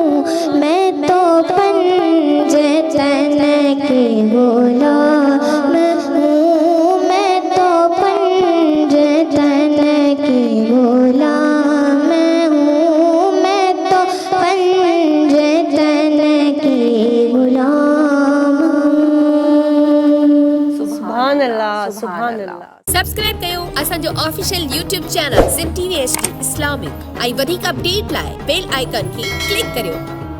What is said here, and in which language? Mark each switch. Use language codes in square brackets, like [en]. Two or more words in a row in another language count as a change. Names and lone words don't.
[ur] میں تو پنجتن کے غلام ہوں، میں تو پنجتن کے غلام ہوں، میں تو پنجتن کے غلام ہوں. [ar] سبحان اللہ سبحان اللہ. [sd] سبسکرائب कयो असांजो [en] official YouTube channel [sd] सिंह TV HD इस्लामिक ऐं वधीक अपडेट लाइ [en] bell icon [sd] खे क्लिक करियो.